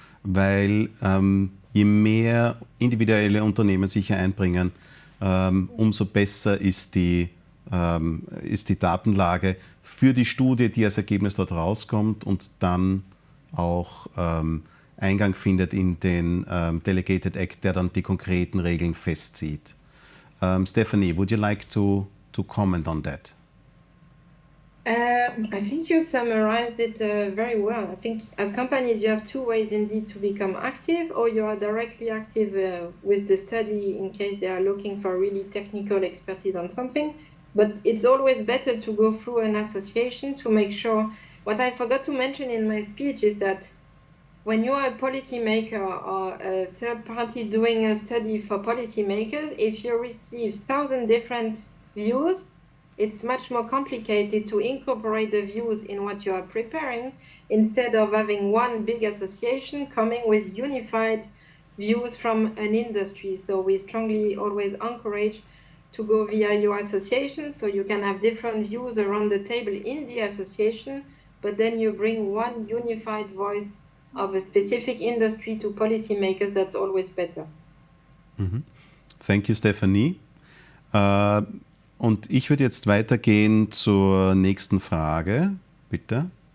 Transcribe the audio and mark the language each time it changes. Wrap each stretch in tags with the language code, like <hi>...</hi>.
<de>Weil je mehr individuelle Unternehmen sich hier einbringen, umso besser ist die Datenlage für die Studie, die als Ergebnis dort rauskommt und dann auch Eingang findet in den Delegated Act, der dann die konkreten Regeln festzieht.</de> <en>Stephanie, would you like to comment on that? I think you summarized it very well. I think as companies, you have two ways indeed to become active, or you are directly active with the study in case they are looking for really technical expertise on something. But it's always better to go through an association to make sure. What I forgot to mention in my speech is that when you are a policymaker or a third party doing a study for policymakers, if you receive 1,000 different views, it's much more complicated to incorporate the views in what you are preparing instead of having one big association coming with unified views from an industry. So we strongly always encourage to go via your association, so you can have different views around the table in the association, but then you bring one unified voice of a specific industry to policymakers. That's always better. Thank you, Stephanie.</en> <de>Und ich würde jetzt weitergehen zur nächsten Frage, bitte.</de>